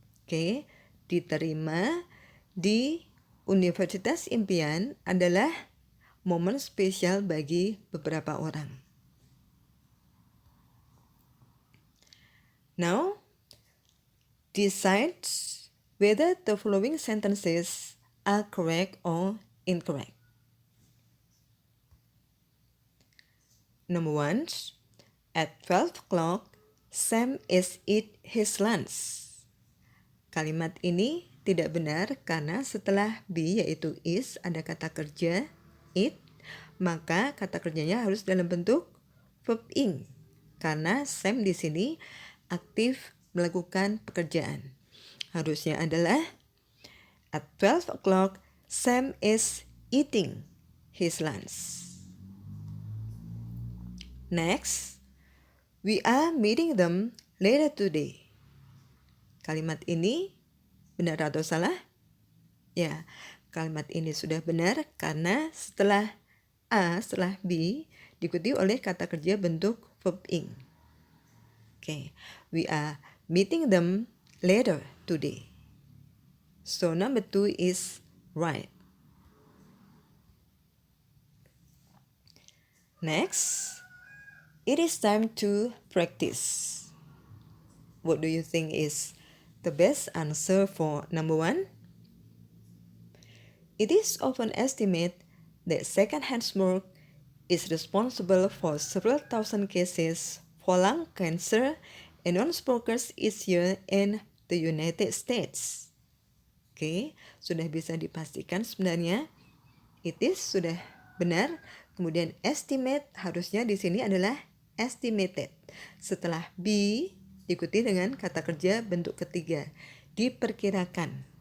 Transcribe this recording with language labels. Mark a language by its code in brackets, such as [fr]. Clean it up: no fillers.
[id] Oke, diterima di Universitas Impian adalah momen spesial bagi beberapa orang. [en] Now, decide whether the following sentences are correct or incorrect. Number 1, at 12 o'clock, Sam is eat his lunch. [id] Kalimat ini tidak benar karena setelah be yaitu is ada kata kerja eat, maka kata kerjanya harus dalam bentuk verb ing karena Sam di sini aktif melakukan pekerjaan. Harusnya adalah [en] at 12 o'clock Sam is eating his lunch. Next, we are meeting them later today. [id] Kalimat ini benar atau salah? Ya, kalimat ini sudah benar karena setelah A, setelah B, diikuti oleh kata kerja bentuk verb ing. [en] Okay, we are meeting them later today. So number 2 is right. Next, it is time to practice. What do you think is the best answer for number 1? It is often estimated that second-hand smoke is responsible for several thousand cases for lung cancer in non-smokers each year in the United States. [id] Oke, sudah bisa dipastikan sebenarnya it is sudah benar. Kemudian estimate harusnya di sini adalah estimated. Setelah be diikuti dengan kata kerja bentuk ketiga, diperkirakan.